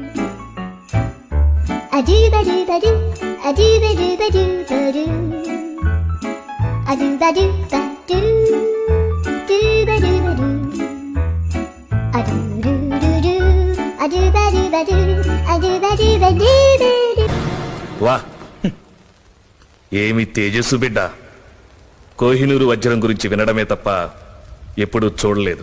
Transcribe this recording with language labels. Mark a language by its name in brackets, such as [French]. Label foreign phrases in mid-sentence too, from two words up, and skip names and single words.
[Telugu] a do ba do ba do a do ba do ba do ba do a do ba do ba do do ba do ba do a do do do do a do ba do ba do a do ba do ba do do do. వా ఏమి తేజస్సు బిడ్డ. కోహినూరు వజ్రం గురించి వినడమే తప్ప ఎప్పుడూ చూడలేదు.